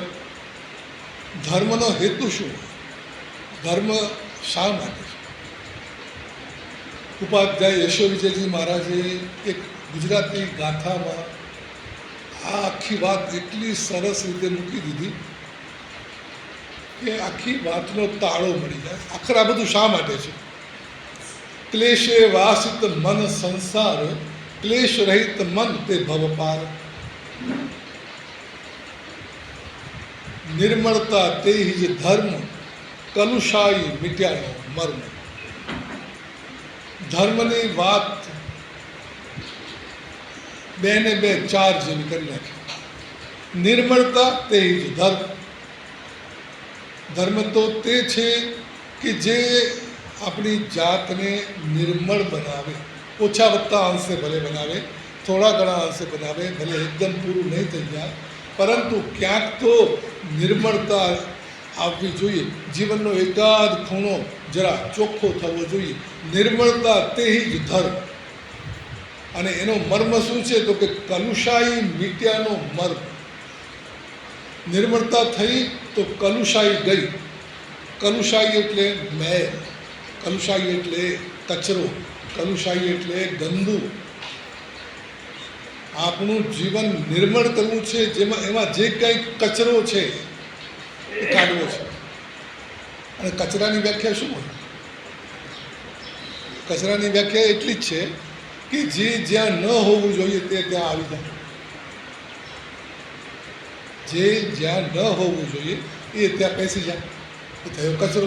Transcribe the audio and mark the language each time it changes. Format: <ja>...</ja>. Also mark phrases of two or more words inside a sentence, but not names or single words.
<gu>ધર્મનો હેતુ શું હોય? ધર્મ શા માટે છે? ઉપાધ્યાય યશો વિજયજી મહારાજે એક ગુજરાતી ગાથામાં આ આખી વાત એટલી સરસ રીતે મૂકી દીધી કે આખી વાતનો તાળો મળી જાય। આખર આ બધું શા માટે છે? ક્લેશે વાસિત મન સંસાર, ક્લેશ રહિત મન તે ભવ પાર। નિર્મળતા તે હી ધર્મ, કલુષાઈ મિટ્યાનો મર્મ। ધર્મની બાત બે ને બે ચાર જેવી કરી નાખી। નિર્મળતા તે હી ધર્મ। ધર્મ તો તે છે કિ જે અપની જાત ને નિર્મળ બનાવે, ઓછા વત્તા અંશે ભલે બનાવે, થોડા ઘણા અંશે બનાવે, ભલે એકદમ પૂરૂ નહીં થી જાએ, પરંતુ ક્યાંક તો નિર્મળતા આવવી જોઈએ। જીવનનો એકાદ ખૂણો જરા ચોખ્ખો થવો જોઈએ। નિર્મળતા તે હી ધર્મ। અને એનો મર્મ શું છે તો કે કલુષાઈ મીટ્યાનો મર્મ। નિર્મળતા થઈ તો કલુષાઈ ગઈ। કલુષાઈ એટલે મૈલ, કલુષાઈ એટલે કચરો, કલુષાઈ એટલે ગંદૂ। આપણું જીવન નિર્મળ કરવું છે, જેમાં એમાં જે કંઈ કચરો છે એ કાઢવો છે। અને કચરાની વ્યાખ્યા શું હોય? કચરાની વ્યાખ્યા એટલી જ છે કે જે જ્યાં ન હોવું જોઈએ તે ત્યાં આવી જાય. જે જ્યાં ન હોવું જોઈએ એ ત્યાં બેસી જાય, એ થયો કચરો.</gu>